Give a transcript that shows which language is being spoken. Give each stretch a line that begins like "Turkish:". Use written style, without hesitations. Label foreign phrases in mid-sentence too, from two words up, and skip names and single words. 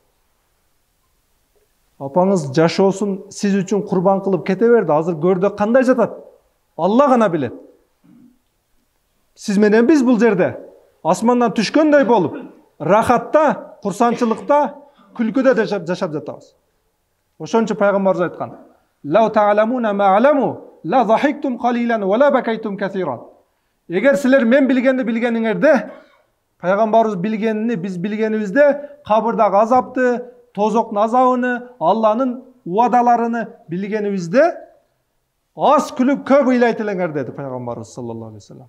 Kyrgyz: Апаңыз жашоосун сиз үчүн курбан кылып кете берди. Азыр көрдө кандай жатат? Алла гана билет. Сиз менен биз бул жерде асмандан түшкөндөй болуп, рахатта, курсанчылыкта, күлкүдө жашап жатабыз. Ошон үчүн пайгамбарыбыз айткан:
Arabic: "لو تعلمون ما أعلم لضحكتم قليلا ولبكيتم كثيرا."
Kyrgyz: Егер силер мен билгенди билгениңерде, пайгамбарыбыз билгенini биз билгенибизде, кабырдагы азапты, тозоктун азабын, Алланын уадаларыны билгенибизде, аз күлүп көп ыйлайт элеңер деди пайгамбарыбыз
Arabic: صلى الله عليه وسلم.